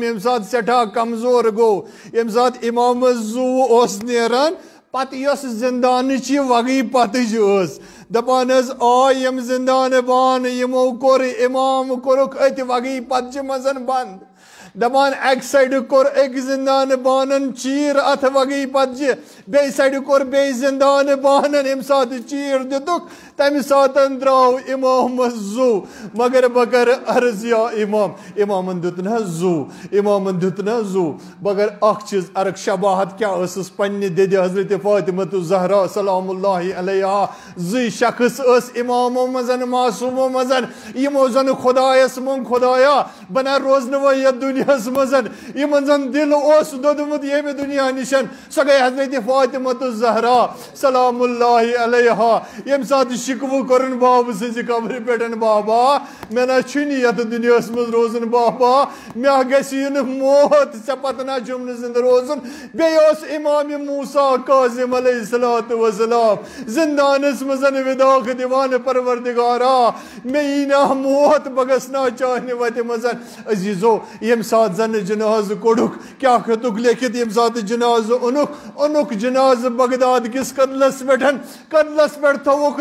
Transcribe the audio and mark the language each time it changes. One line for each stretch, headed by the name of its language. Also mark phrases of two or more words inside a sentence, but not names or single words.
Kashmiri: ییٚمہِ ساتہٕ سٮ۪ٹھاہ کمزور گوٚو ییٚمہِ ساتہٕ اِمامس زوٗ اوس نیران پتہٕ یۄس زندانٕچ یہِ وگٕے پتٕج ٲس دپان حظ آے یِم زندانہٕ بانہٕ یِمو کوٚر اِمام کوٚرُکھ أتھۍ وگٕے پتچہِ منٛز بنٛد دپان اکہِ سایڈٕ کوٚر أکۍ زندانہٕ بانن چیٖر اتھ وگٕے پتچہِ بیٚیہِ سایڈٕ کوٚر بیٚیہِ زندانہٕ بانن ییٚمہِ ساتہٕ چیٖر دِتُکھ تمہِ ساتہٕ درٛاو اِمامس زوٗ مگر بہٕ کرٕ عرض یا امام امامن دیُت نہ زوٗ مگر اکھ چیٖز ارکھ شباہت کیٛاہ ٲسٕس پننہِ دِدِ حضرت فاطمۃ زہرا
Arabic: سلام اللہ علیہا
Kashmiri: 2 شخص ٲس امامو منٛز معصوٗمو منٛز یِمو زن خۄدایس مونگ خۄدایا بہٕ نہ روزنہٕ وۄنۍ یتھ دُنیاہس منٛز یِمن زن دِل اوس دوٚدمُت ییٚمہِ دُنیا نِش سۄ گٔے حضرت فاطمۃ زہرا
Arabic: سلام اللہ علیہا
Kashmiri: ییٚمہِ ساتہٕ شِکوٕ کوٚرُن بابہٕ سٕنٛزِ قبرِ پٮ۪ٹھ بابا مےٚ نہ چھُنہٕ یتھ دُنیاہس منٛز روزُن بابا مےٚ گژھِ یُن موت ژےٚ پتہٕ نہ چھُم نہٕ زِندٕ روزُن بیٚیہِ اوس امام موسیٰ کاظم
Arabic: علیہ الصلوۃ والسلام
Kashmiri: زندانس منٛز وِداکھ دِوان پروردگارا مےٚ یی نہ موت بہٕ گژھٕ نا چانہِ وتہِ منٛز عزیٖزو ییٚمہِ ساتہٕ زن جنازٕ کوٚڑُکھ کیٛاہ ہیوٚتُکھ لیکھِتھ ییٚمہِ ساتہٕ جنازٕ اوٚنُکھ جنازٕ بغداد کِس قتلس پٮ۪ٹھ تھوٚوُکھ